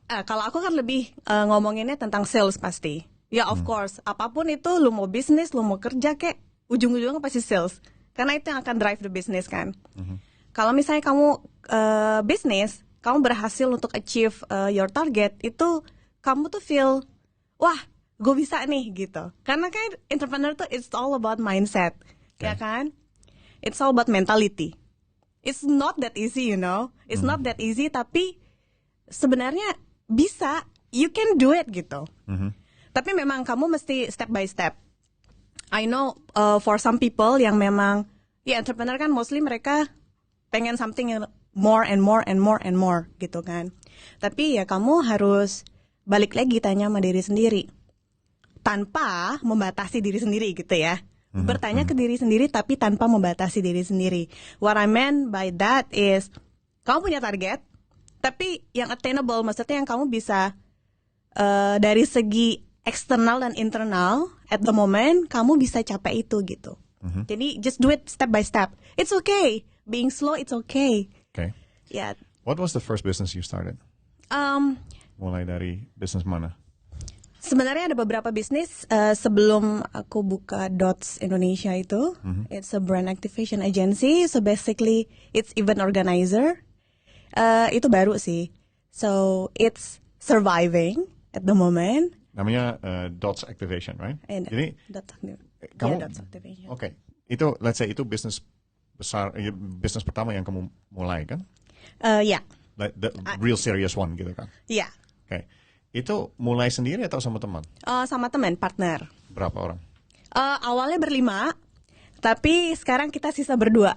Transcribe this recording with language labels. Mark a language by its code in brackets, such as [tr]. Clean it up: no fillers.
[id] Kalau aku kan lebih ngomonginnya tentang sales pasti. [en] Ya of course, [id] apapun itu, lu mau bisnis, lu mau kerja kek, ujung-ujungnya pasti sales. Karena itu yang akan [en] drive the business [id] kan. Kalau misalnya kamu bisnis, kamu berhasil untuk [en] achieve your target, [id] itu kamu tuh [en] feel, [id] wah, gue bisa nih gitu. Karena kan entrepreneur tuh [en] it's all about mindset, [id] ya kan? [en] It's all about mentality. It's not that easy, you know. It's not that easy, [id] tapi sebenarnya bisa. [en] You can do it [id] gitu. Tapi memang kamu mesti [en] step by step. I know for some people [id] yang memang, entrepreneur kan mostly mereka pengen [en] something more and more [id] and more and more gitu kan. Tapi ya kamu harus balik lagi tanya sama diri sendiri. tanpa membatasi diri sendiri gitu ya. Bertanya ke diri sendiri tapi tanpa membatasi diri sendiri. [en] What I meant by that is [id] kamu punya target tapi yang attainable, maksudnya yang kamu bisa dari segi eksternal dan internal [en] at the moment [id] kamu bisa capai itu gitu. Jadi [en] just do it step by step. It's okay. Being slow it's okay. Okay. [id] Ya. [en] What was the first business you started? [id] Mulai dari bisnis mana? Sebenarnya ada beberapa bisnis sebelum aku buka Dots Indonesia itu. [en] It's a brand activation agency. So basically it's event organizer. [id] Itu baru sih. [en] So it's surviving at the moment. [id] Namanya Dots Activation, [en] right? [id] Jadi kamu, Dots Activation. [en] Okay. [id] Itu [en] let's say [id] itu bisnis besar, bisnis pertama yang kamu mulai kan? Ya. [en] Like the real serious one [id] gitu kan? Iya. [en] Okay. [id] Itu mulai sendiri atau sama teman? Sama teman, partner. Berapa orang? Awalnya 5, tapi sekarang kita sisa 2.